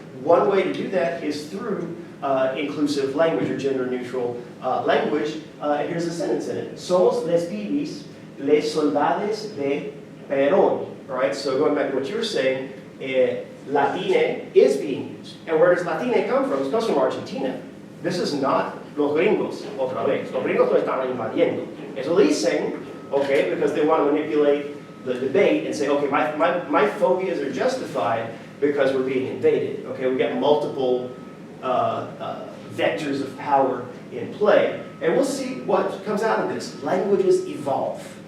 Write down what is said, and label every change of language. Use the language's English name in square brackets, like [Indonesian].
[English] One way to do that is through inclusive language or gender-neutral language. Here's a sentence in it. [Spanish] Somos les pibis, les soldades de Perón. [English] All right, so going back to what you were saying, Latine is being used. And where does Latine come from? It comes from Argentina. This is not [Spanish] los gringos, otra vez. Los gringos no están invadiendo. Eso dicen, [English] okay, because they want to manipulate the debate and say, okay, my phobias are justified because we're being invaded. Okay, we got multiple vectors of power in play. And we'll see what comes out of this. Languages evolve.